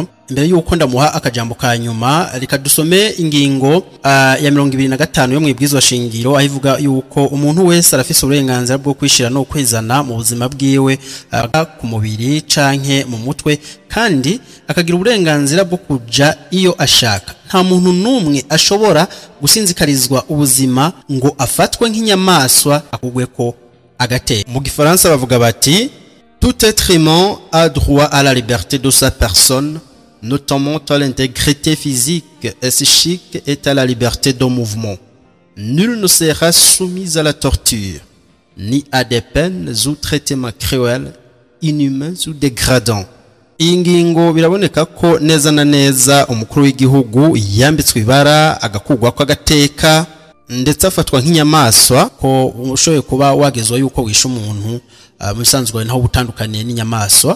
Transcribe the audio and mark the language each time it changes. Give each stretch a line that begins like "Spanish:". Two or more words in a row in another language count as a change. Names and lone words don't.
Rundi: Imbere yuko ndamuha akajambo ka nyuma reka dusome ingingo ya 25 yo mwibwizwa shingiro ahivuga yuko umuntu wese arafise uburenganzira bwo kwishira no kwizana mu buzima bwiwe ku mubiri canke mu mutwe kandi akagira uburenganzira bwo kuja iyo ashaka. Nta muntu numwe ashobora gusinzikarizwa ubuzima ngo afatwe nk'inyamaswa akugweko agate. Mu Gifaransa bavuga bati
French: tout être humain a droit à la liberté de sa personne, notamment à l'intégrité physique et psychique et à la liberté de mouvement. Nul ne sera soumis à la torture, ni à des peines ou traitements cruels, inhumains ou dégradants.
Rundi: Ingingo biraboneka ko neza na neza umukuru w'igihugu yambitswe ibara agakugwa kwa gateka ndetse afatwa nk'inyamaswa ko ushoboye kuba wagezwa yuko wisha umuntu musanzwe naho butandukaniye n'inyamaswa.